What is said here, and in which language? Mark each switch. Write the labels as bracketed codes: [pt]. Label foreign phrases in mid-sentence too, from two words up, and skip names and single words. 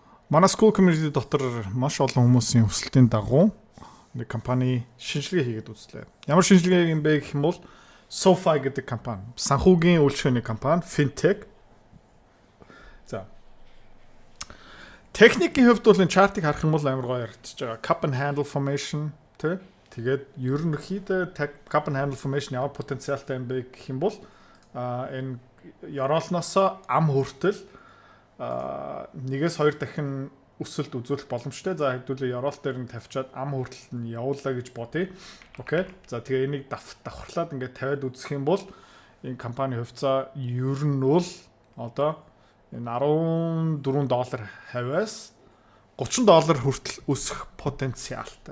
[mn] Манай [en] school community [mn] дотор маш олон хүмүүсийн хүсэлтийн дагуу нэг компани шинжилгээ хийгээд үзлээ. Ямар шинжилгээ юм бэ гэх юм бол SoFi гэдэг компани, санхүүгийн үйлчлэгээний компани, fintech. За. Техникийн хувьд бол энэ чартыг харах юм бол амар гоё харагдаж байгаа. [en] Cup and handle formation [mn] тий. Тэгээд ерөнхийдөө [en] cup and handle formation [mn] ямар потенциалтай юм бэ гэх юм бол энэ яроолноос ам хүртэл 1-2 дахин өсөлт үзүүлэх боломжтой. За хэдүүлээ яроол дээр нь тавьчаад ам хүртэл нь явуулаа гэж бодъё. Окей. За тэгээ энийг давхарлаад ингээд тавиад үзэх юм бол энэ компани хувьцаа ер нь бол одоо энэ $14 хавьяас $30 хүртэл өсөх потенциалтай.